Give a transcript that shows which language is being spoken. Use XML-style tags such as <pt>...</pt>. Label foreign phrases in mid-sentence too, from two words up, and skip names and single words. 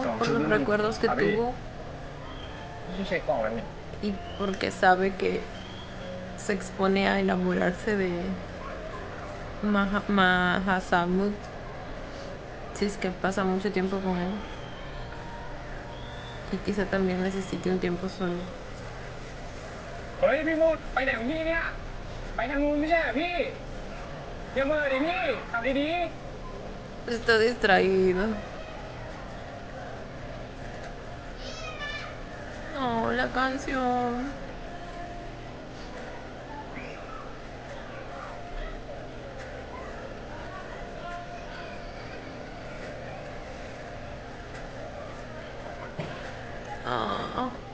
<es>¿Por los recuerdos que tuvo?</es> <th>ไม่ใช่กล่องนั้นเนี่ย</th> <es>Y porque sabe que se expone a enamorarse de Mahasamut si es que pasa mucho tiempo con él. Y quizá también necesite un tiempo solo.</es> <th>เฮ้ยพี่มูดไปไหนของพี่เนี่ย ไปทางนู้นไม่ใช่เหรอพี่อย่าเมื่อดิพี่ขับดี</th> <es>Está distraído. Oh, la canción. Oh.</es>